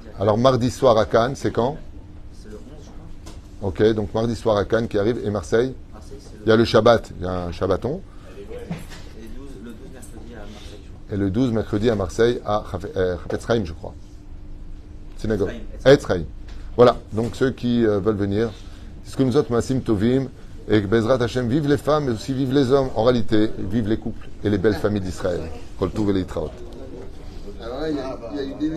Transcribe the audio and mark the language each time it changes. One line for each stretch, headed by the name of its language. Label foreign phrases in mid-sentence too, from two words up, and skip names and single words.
French: Alors mardi soir à Cannes, c'est quand? C'est le 11, je crois. Ok, donc mardi soir à Cannes qui arrive. Et Marseille? Marseille, c'est Il y a le Shabbat, il y a un Shabbaton. et le 12 mercredi à Marseille, je crois. Et le 12 mercredi à Marseille, à Chafetz Chaim, je crois. Synagogue. Chaim. Etz Chaim. Voilà, donc ceux qui veulent venir. C'est ce que nous autres,
Hebrew: מעשים טובים,
French: et que
Hebrew: בעזרת השם,
French: vive les femmes, mais aussi vive les hommes. En réalité, vive les couples et les belles familles d'Israël.
Hebrew: כל טוב et להתראות.
French: Alors là, il y a eu des